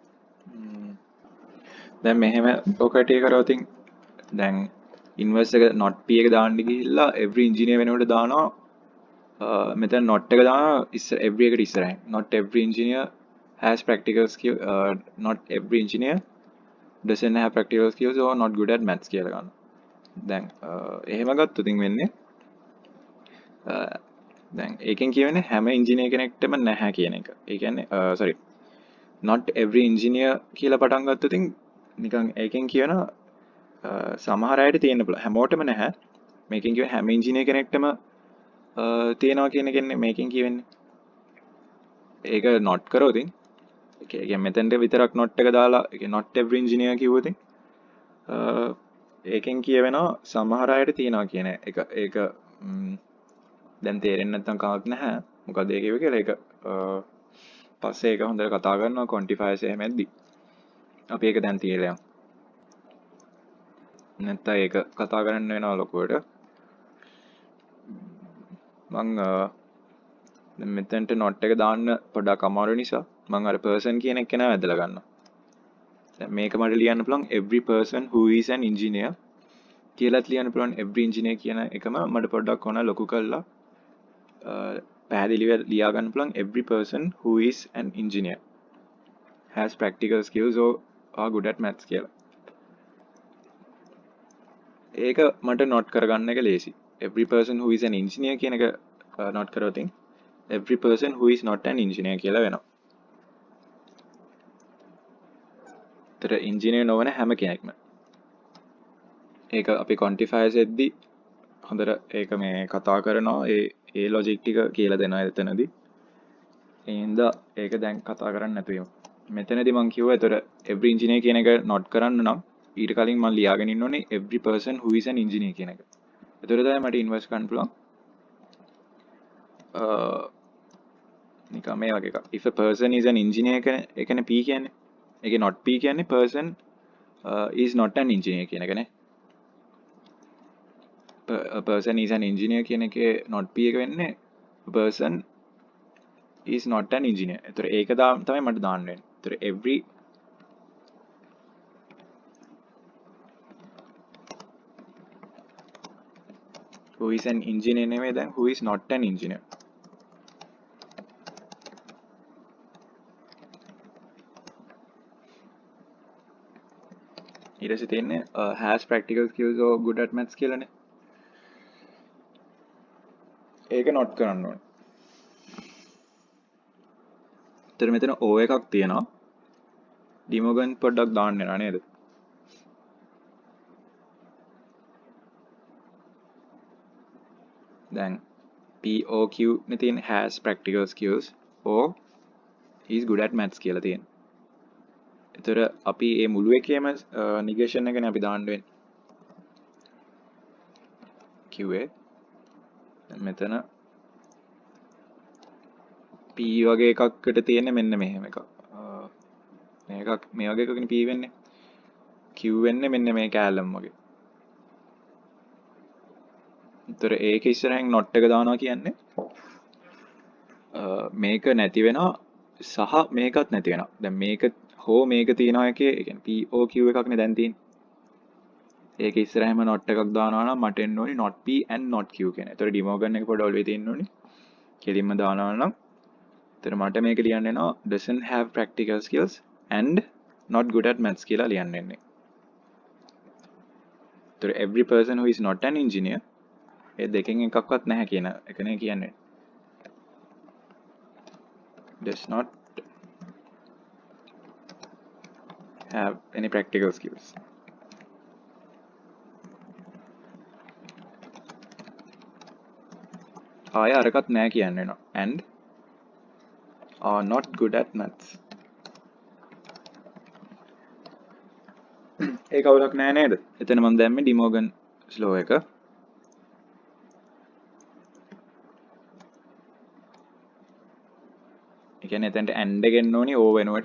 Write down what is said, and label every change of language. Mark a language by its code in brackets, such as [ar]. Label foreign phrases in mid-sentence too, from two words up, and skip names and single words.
[si] දැන් මෙහෙම ඔය කට්ටිය කරවතින් දැන් ඉන්වර්ස් එක [en] not P [si] එක දාන්න ගිහිල්ලා [en] every engineer [si] වෙනකොට දානවා මෙතන not එක දානවා every එකට ඉස්සරහින්. [en] not every engineer has practical skill, not every engineer doesn't have practical skills or not good at maths [si] කියලා ගන්නවා. දැන් එහෙම ගත්තොත් වෙන්නේ දැන් ඒකෙන් කියවෙන්නේ හැම ඉංජිනේර කෙනෙක්ටම නැහැ කියන එක. ඒ කියන්නේ sorry [en] not every engineer [si] කියලා පටන් ගත්තොත් නිකන් ඒකෙන් කියන සමහර අයට තියෙන්න පුළුවන්. හැමෝටම නැහැ. මේකෙන් කියවෙන්නේ හැම ඉංජිනේර කෙනෙක්ටම තියෙනවා කියන එකනේ මේකෙන් කියවෙන්නේ. ඒක not කරොත් ඒ කියන්නේ මෙතෙන්ට විතරක් not එක දාලා ඒ කියන්නේ [en] not every engineer [si] කිව්වොත් ඒකෙන් කියවෙනවා සමහර අයට තියෙනවා කියන එක. ඒක දැන් තේරෙන්නේ නැත්නම් කමක් නැහැ. මොකද ඒ කියුවේ කියලා ඒක පස්සේ ඒක හොඳට කතා කරනවා quantifiers එහෙම ඇද්දි. අපි ඒක දැන් තියලා යමු. නැත්නම් ඒක කතා කරන්න වෙනවා ලොකුවට. මං දැන් මෙතෙන්ට not එක දාන්න පොඩ්ඩක් අමාරු නිසා මං අර person කියන එක නෑ ඇදලා ගන්නවා. දැන් මේක මට ලියන්න පුළුවන් [en] every person who is an engineer [si] කියලාත් ලියන්න පුළුවන්. [en] every engineer [si] කියන එකම මට පොඩ්ඩක් ඕන ලොකු කරලා පැහැදිලිව ලියා ගන්න පුළුවන්. [en] every person who is an engineer has practical skills or are good at maths කියලා. [si] ඒක මට not කරගන්න එක ලේසි. [en] every person who is an engineer [si] කියන එක [en] not කරොත් every person who is not an engineer [si] කියලා වෙනවා. ඒතර engineer නොවන හැම කෙනෙක්ම. ඒක අපි quantifiers එද්දි හොඳට ඒක මේ කතා කරනවා. ඒ logic ටික කියලා දෙනවා එතනදී. එහෙනම් ඒක දැන් කතා කරන්න නැතුව යමු. මෙතනදී මම කිව්වා ඒතර [en] every engineer [si] කියන එක not කරන්න නම් ඊට කලින් මම ලියාගෙන ඉන්න ඕනේ [en] every person who is an engineer [si] කියන එක. ඒතර තමයි මට ඉන්වර්ස් කරන්න පුළුවන්. නිකන් මේ වගේ එකක්. [en] if a person is an engineer [si] ඒ කියන්නේ [en] P කියන්නේ. ඒකේ not P කියන්නේ person is not an engineer [si] කියන එකනේ. [en] a person is an engineer කියන එකේ not P එක වෙන්නේ person is not an engineer. [si] ඒතර ඒක තමයි මට දාන්න වෙන්නේ. [en] ඒතර every who is an engineer [si] නෙමෙයි දැන් [en] who is not an engineer. [si] ඊට පස්සේ තියෙන්නේ [en] has practical skills or good at maths කියලානේ. [si] ඒක not කරන්න ඕනේ. ඒතර මෙතන O එකක් තියෙනවා. ඩිමෝගන් පොඩ්ඩක් දාන්න වෙනවා නේද? දැන් POQ නේ තියෙන [en] has practical skills or is good at maths [si] කියලා තියෙනවා. ඒතර අපි මේ මුළු එකේම negation එකනේ අපි දාන්න වෙන්නේ. QA මෙතන P වගේ එකකට තියෙන්නේ මෙන්න මෙහෙම එකක්. මේකක් මේ වගේ එකකින් P වෙන්නේ. Q වෙන්නේ මෙන්න මේ කැලම් වගේ. ඒතර ඒක ඉස්සරහින් not එක දානවා කියන්නේ මේක නැති වෙනවා සහ මේකත් නැති වෙනවා. දැන් මේක හෝ මේක තියනවා එකේ ඒ කියන්නේ POQ එකක්නේ දැන් තියෙන්නේ. ඒක ඉස්සරහින්ම not එකක් දානවා නම් මට එන්න ඕනි [en] not P and not Q [si] කියන. ඒතර ඩිමෝගන් එක පොඩ ඔළුවේ තියෙන්න ඕනි. කෙලින්ම දානවා නම් ඒතර මට මේක ලියන්න එනවා [en] doesn't have practical skills and not good at maths [si] කියලා ලියන්න එන්නේ. [en] So every person who is not an engineer [si] ඒ දෙකෙන් එකක්වත් නැහැ කියන එකනේ කියන්නේ. [en] Does not have any practical skills. [si] ආය අරකට නැහැ කියන්නේ නෝ. [en] And are not good at maths. [si] ඒක අවුලක් නෑ නේද? එතන මම දැම්මේ ඩිමෝගන් ස්ලෝ එක. ඒ කියන්නේ එතනට and එක එන්න ඕනි O වෙනුවට.